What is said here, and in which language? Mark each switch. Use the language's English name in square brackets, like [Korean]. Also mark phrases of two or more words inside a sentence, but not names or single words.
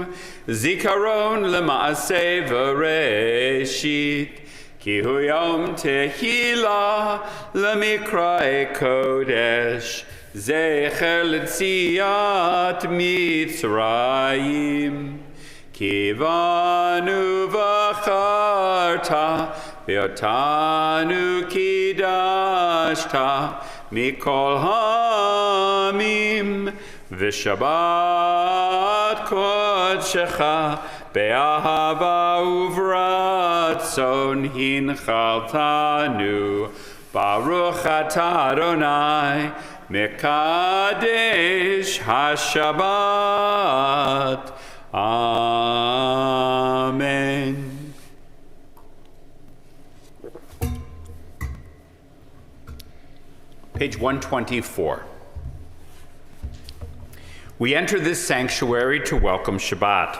[Hebrew] זכרון למעשה בראשית כי הוא יום תחילה למקראי קודש זכר ליציאת מצרים כי בנו בחרת ואותנו קידשת מכל העמים ושבת קודשך באהבה וברצון הנחלתנו ברוך אתה אדוני מקדש השבת. [English] Amen. Page 124. We enter this sanctuary to welcome Shabbat.